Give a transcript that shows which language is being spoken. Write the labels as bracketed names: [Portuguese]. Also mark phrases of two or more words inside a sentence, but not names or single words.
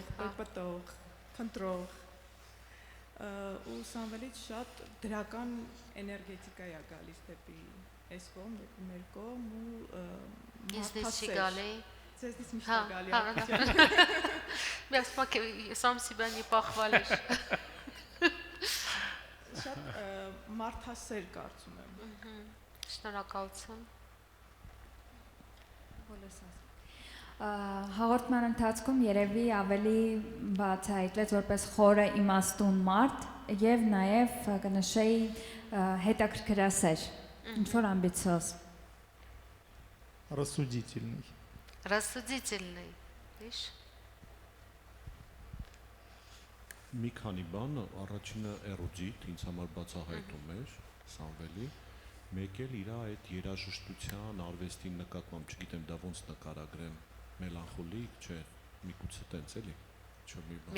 [Armenian] Պրպտող, խնդրող։ Ու Սամվելից շատ դրական էներգետիկա է գալիս դեպի այս կողմ, դեպի մեր կողմ ու Ինձնից չի գալի։ Ձեզնից միշտ է գալի։ Մի ասում եմ [Russian] сам себя не похвалишь։ [Armenian] Շատ մարդասեր կարծում եմ։ Շնորհակալություն։ Հաղորդման ընթացքում երևի ավելի բացահայտվեց որպես խորը իմաստուն մարդ եւ նաեւ կնշեի հետաքրքրասեր, ինչ որ ամբիցիոզ։ [Russian] Рассудительный. Рассудительный, видишь? [Armenian] Մի քանի բան, առաջինը էրոդիտ, ինձ համար բացահայտում էր Սամվելի, մեկ էլ իր այդ երաժշտության, արվեստի նկատմամբ, չգիտեմ դա ոնց նկարագրեմ, մելանխոլիկ, չէ, միգուցե տենց էլի, չէ մի բան։